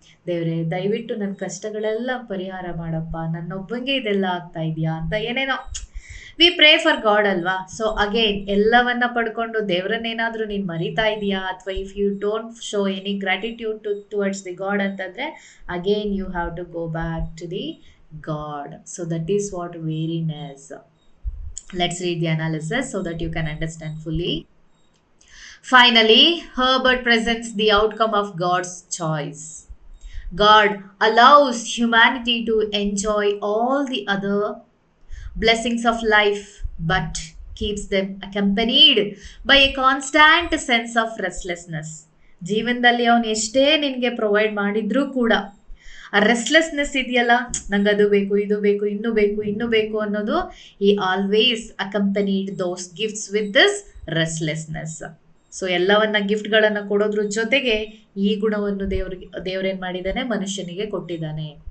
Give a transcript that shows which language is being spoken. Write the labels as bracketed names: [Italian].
[Kannada] ದೇವ್ರೆ ದಯವಿಟ್ಟು ನನ್ನ ಕಷ್ಟಗಳೆಲ್ಲ ಪರಿಹಾರ ಮಾಡಪ್ಪ, ನನ್ನೊಬ್ಬಂಗೆ ಇದೆಲ್ಲ ಆಗ್ತಾ ಇದೆಯಾ ಅಂತ ಏನೇನೋ [English] we pray for God [Kannada] ಅಲ್ವಾ. [English] so again [Kannada] ಎಲ್ಲವನ್ನ ಪಡ್ಕೊಂಡು ದೇವ್ರನ್ನೇನಾದರೂ ನೀನು ಮರಿತಾ ಇದೆಯಾ, ಅಥವಾ [English] If you don't show any gratitude towards the God ಅಂತಂದರೆ again you have to go back to the God. So that is what weariness. Let's read the analysis so that you can understand fully. Finally, Herbert presents the outcome of God's choice. God allows humanity to enjoy all the other blessings of life, but keeps them accompanied by a constant sense of restlessness. [Kannada] ಜೀವನದಲ್ಲಿ ಅವನು ಎಷ್ಟೇ ನಿನಗೆ provide ಮಾಡಿದ್ರೂ ಕೂಡ ಆ restlessness ಇದೆಯಲ್ಲ, ನಂಗೆ ಅದು ಬೇಕು, ಇದು ಬೇಕು, ಇನ್ನೂ ಬೇಕು ಅನ್ನೋದು, ಈ [English] Always accompanied those gifts with this restlessness. [Kannada] So ಎಲ್ಲವನ್ನ ಗಿಫ್ಟ್ಗಳನ್ನು ಕೊಡೋದ್ರ ಜೊತೆಗೆ ಈ ಗುಣವನ್ನು ದೇವ್ರೇನು ಮಾಡಿದ್ದಾನೆ, ಮನುಷ್ಯನಿಗೆ ಕೊಟ್ಟಿದ್ದಾನೆ.